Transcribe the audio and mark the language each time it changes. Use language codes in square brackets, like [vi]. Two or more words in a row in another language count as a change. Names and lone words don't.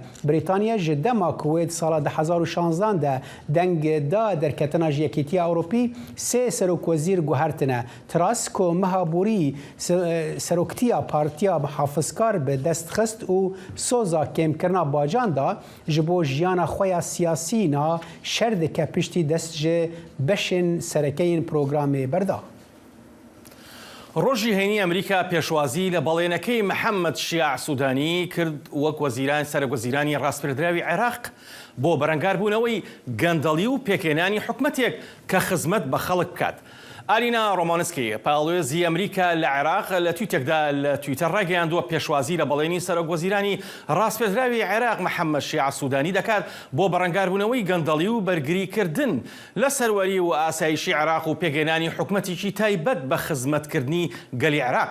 [ku] Brîtanya ji dema ku wê di sala 2016 de deng da derketina ji Yekîtiya Ewropî sê serokwezîr guhertine. Truss ku meha borî seroktiya Partiya Muhafizkar bi dest xist û soza kêmkirina bacan da ji bo jiyana xwe ya siyasî na şer dike piştî dest ji beşên serekeyên programê berda. [ckb] ڕۆژی هەینی ئەمریکا پێشوازی لە بەڵێنەکەی محەممەد شیاع سوودانی کرد وەک وەزیران سەرۆکوەزیرانی ڕاستپێدراوی عێراق بۆ بەرەنگاربوونەوەی گەندەڵی و پێکێنانی حکومەتێک کە خزمەت بە خەڵک بکات. ئالینا ڕۆمانسکی پاڵێزی ئەمریکا لە عێراق لە تویتێکدا لە تویتەر ڕاگەیاندووە پێشوازی لە بەڵێنی سەرۆکوەزیرانی ڕاستپێدراوی عێراق محەممەد شیاع سوودانی دەکات بۆ بەرەنگاربوونەوەی گەندەڵی و بەرگریکردن لە سەروەری و ئاسایشی عێراق و پێگەێنانی حکومەتێکی تایبەت بە خزمەتکردنی گەلی عێراق.